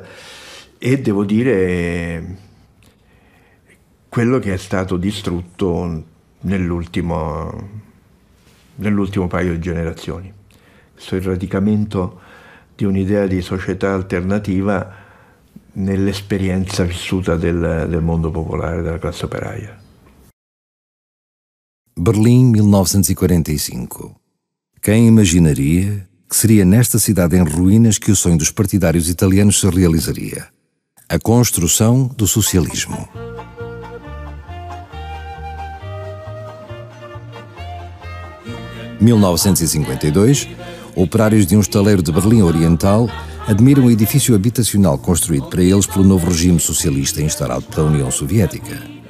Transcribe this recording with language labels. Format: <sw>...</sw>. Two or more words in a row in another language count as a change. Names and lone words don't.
<it>E devo dire quello che è stato distrutto nell'ultimo paio di generazioni. Questo è il radicamento di un'idea di società alternativa nell'esperienza vissuta del mondo popolare, della classe operaia.</it> <pt>Berlim, 1945. Quem imaginaria que seria nesta cidade em ruínas que o sonho dos partidários italianos se realizaria? A construção do socialismo. Em 1952, operários de um estaleiro de Berlim Oriental admiram o edifício habitacional construído para eles pelo novo regime socialista instaurado pela União Soviética.</pt>